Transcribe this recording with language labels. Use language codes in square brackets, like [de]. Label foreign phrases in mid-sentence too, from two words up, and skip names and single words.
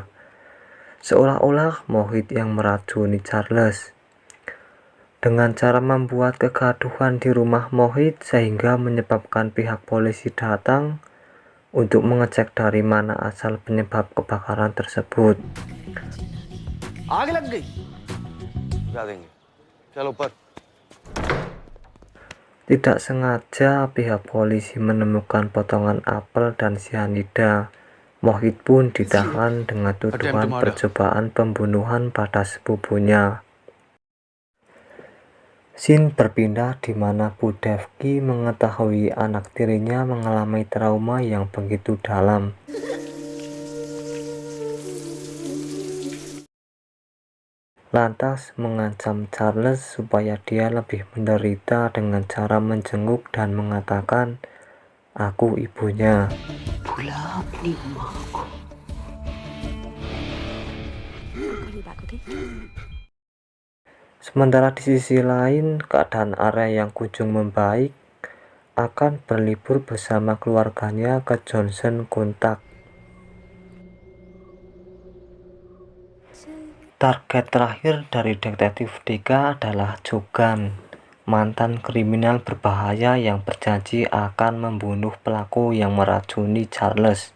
[id] Seolah-olah Mohit yang meracuni Charles dengan cara membuat kegaduhan di rumah Mohit sehingga menyebabkan pihak polisi datang untuk mengecek dari mana asal penyebab kebakaran tersebut. [hi] आग लग गई। [id] Tidak sengaja pihak polisi menemukan potongan apel dan sianida. Mohit pun ditahan dengan tuduhan percobaan pembunuhan pada sepupunya. Scene berpindah di mana Bu Devki mengetahui anak tirinya mengalami trauma yang begitu dalam. Lantas mengancam Charles supaya dia lebih menderita dengan cara menjenguk dan mengatakan, "Aku ibunya." [hi] भूला अपनी माँ को। [id] Sementara di sisi lain, keadaan Arya yang kunjung membaik akan berlibur bersama keluarganya ke Johnson Kontak. Target terakhir dari detektif Deka adalah Jogan, mantan kriminal berbahaya yang berjanji akan membunuh pelaku yang meracuni Charles.